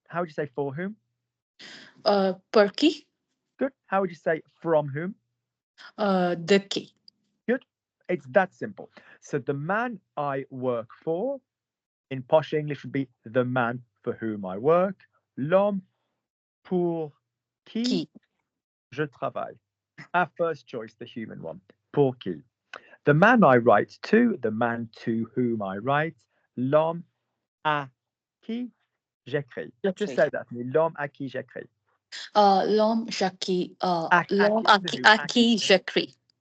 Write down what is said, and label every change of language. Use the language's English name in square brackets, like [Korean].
[English] How would you say for whom? [French] Per qui? [English] Good. How would you say from whom? [French] De qui. [English] Good. It's that simple. So the man I work for, in posh English, would be the man for whom I work. [French] L'homme pour qui je travaille. [English] Our first choice, the human one. [French] Pour qui. [English] The man I write to, the man to whom I write. [French] L'homme à qui j'écris. [English] Just say that to me. [French] L'homme à qui j'écris. L'homme à qui j'écris.